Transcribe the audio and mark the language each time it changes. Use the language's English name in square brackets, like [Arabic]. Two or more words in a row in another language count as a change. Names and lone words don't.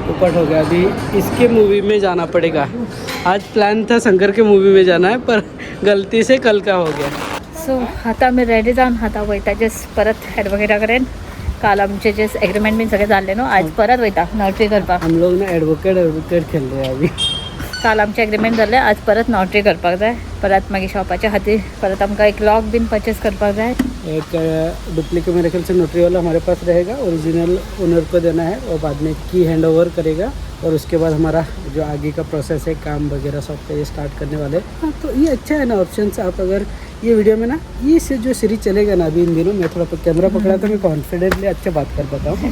[Hindi] उपट हो गया। अभी इसके मूवी में जाना पड़ेगा। आज प्लान था शंकर के मूवी में जाना है, पर गलती से कल का हो गया। [Konkani] सो आता मी रेडी जाऊन आता वयताचेच परत ॲडवोकेटा कडेन काल आमचे जे एग्रीमेंट बीन सगळे जाल्ले न्हू, आज परत वयता नोटरी करपाक. [Hindi] हम लोग ना एडवोकेट खेल रहे हैं अभी. [Konkani] काल आमचे एग्रीमेंट जाल्ले, आज परत नोटरी करपाक जाय. परत मागीर शॉपाच्या खातीर परत आमकां एक लॉक बीन परचेस करपाक जाय. [Hindi] एक डुप्लीकेट मेरे ख्याल से नोटरी वाला हमारे पास रहेगा, [English] original owner [Hindi] को देना है और बाद में की [English] hand over [Hindi] करेगा और उसके बाद हमारा जो आगे का प्रोसेस है काम वगैरह सब ये स्टार्ट करने वाले. हाँ, तो ये अच्छा है ना ऑप्शन. आप अगर ये वीडियो में ना ये से जो सीरीज चलेगा ना अभी इन दिनों, मैं थोड़ा कैमरा पकड़ा तो मैं कॉन्फिडेंटली अच्छा बात कर पाता हूँ.